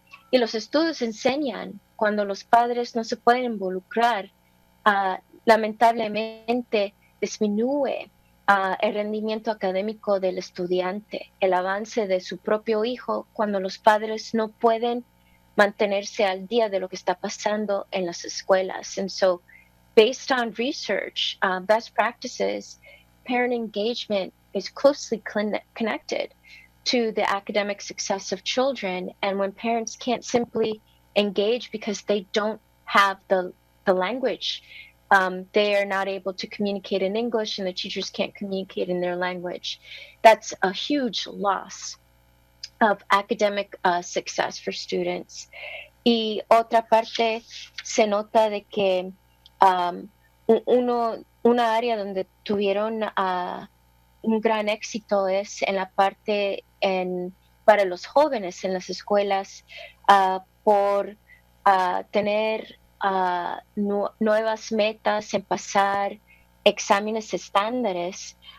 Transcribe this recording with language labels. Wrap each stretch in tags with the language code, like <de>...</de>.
<es>Y los estudios enseñan cuando los padres no se pueden involucrar, lamentablemente disminuye el rendimiento académico del estudiante, el avance de su propio hijo cuando los padres no pueden mantenerse al día de lo que está pasando en las escuelas.</es> <en>And so, based on research, best practices, parent engagement is closely connected to the academic success of children. And when parents can't simply engage because they don't have the language, they are not able to communicate in English and the teachers can't communicate in their language. That's a huge loss of academic success for students.</en> <es>Y otra parte, se nota de que una área donde tuvieron un gran éxito es en la parte para los jóvenes en las escuelas por tener nuevas metas en pasar exámenes estándares.</es>